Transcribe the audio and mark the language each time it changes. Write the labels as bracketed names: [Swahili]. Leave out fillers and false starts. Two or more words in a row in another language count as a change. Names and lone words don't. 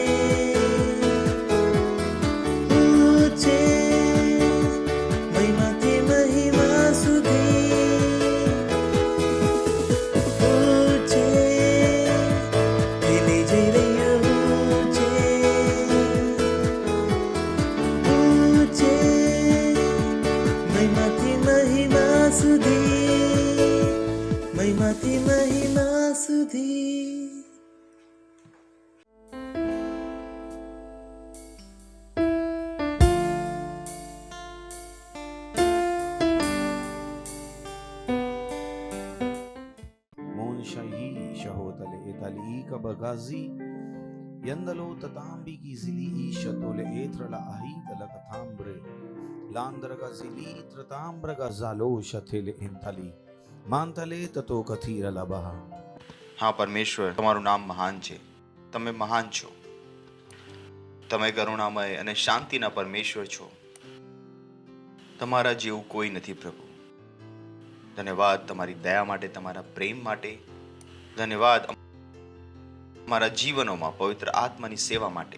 [Gujarati] મહિમાથી મહિમા સુધી છે તે લઈ જઈ રહ્યું છે મહિમાથી મહિમા સુધી મહિમાથી મહિમા સુધી Monshai shahotale etali kabagazi yandalo tatambi gizili ishatole etrala ahidala kathambre landraga zili tratambraga zalo shathele entali mantale tato kathira labaha. હા પરમેશ્વર, તમારું નામ મહાન છે. તમે મહાન છો. તમે કરુણામય અને શાંતિના પરમેશ્વર છો. તમારા જેવું કોઈ નથી પ્રભુ. ધન્યવાદ તમારી દયા માટે, તમારા પ્રેમ માટે. ધન્યવાદ અમારા જીવનોમાં પવિત્ર આત્માની સેવા માટે.